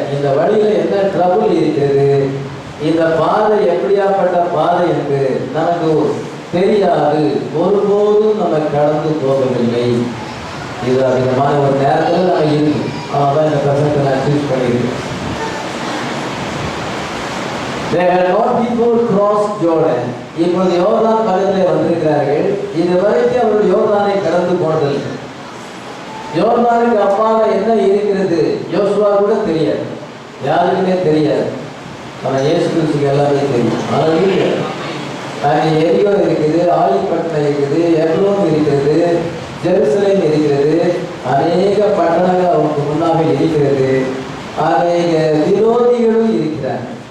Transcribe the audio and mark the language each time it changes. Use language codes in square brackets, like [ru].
[ta] இந்த வழியில் என்ன ட்ரபுள் இருக்கிறது, இந்த பாதை எப்படியாப்பட்ட பாதை என்று நமக்கு தெரியாது. ஒருபோதும் நம்ம கடந்து போகவில்லை. இது அதிகமான ஒரு நேரத்தில் நம்ம இருக்கு. அதான் இந்த பிரசங்கத்தை நான் சூஸ் பண்ணியிருக்கேன். [en] They had not before crossed Jordan. [ta] இப்பொழுது யோர்தான் பக்கத்திலே வந்திருக்கிறார்கள். இது வரைக்கும் அவர்கள் யோர்தானை கடந்து போனதில்லை. யோர்தானுக்கு அப்பால என்ன இருக்கிறது யோசுவா கூட தெரியாது, யாருக்குமே தெரியாது. ஆனால் இயேசு கிறிஸ்துக்கு எல்லாமே தெரியும். ஹல்லேலூயா. அங்கே எரிகோ இருக்குது, ஆழிப்பட்டினம் இருக்குது, எப்ரோன் இருக்கிறது, ஜெருசலேம் இருக்கிறது, அநேக பட்டணங்கள் அவருக்கு முன்னாக இருக்கிறது, அநேக விரோதிகளும் இருக்கிறாங்க.